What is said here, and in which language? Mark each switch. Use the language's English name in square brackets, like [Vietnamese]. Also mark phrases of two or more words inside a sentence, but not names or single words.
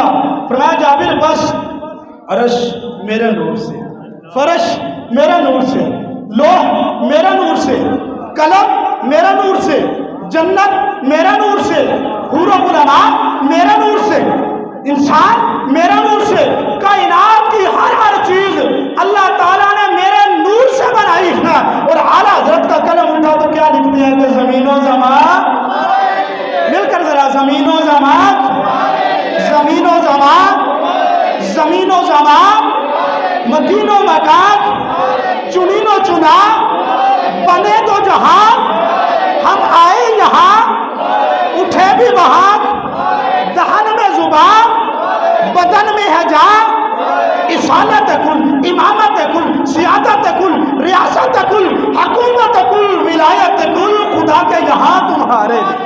[Urdu] فرمایا جابر بس عرش میرے نور سے، فرش میرے نور سے، لوح میرے نور سے، قلم میرے نور سے، جنت میرے نور سے، حور و علماء میرے نور سے، انسان میرے نور سے. کائنات کی ہر چیز اللہ تعالیٰ نے میرے نور سے بنائی ہے. اور اعلیٰ حضرت کا قلم اٹھا تو کیا لکھتے ہیں کہ زمین و زمان، مل کر ذرا زمین و زمان، زمین و زمان، زمین و زمان، مکین و مکان، چنین و چنا، بنے تو جہاں، ہم آئے یہاں، اٹھے بھی وہاں، دہن میں زبان، بدن میں ہے جان، اصالت کل، امامت کل، سیادت کل، ریاست کل، حکومت کل، ولایت کل، خدا کے یہاں تمہارے.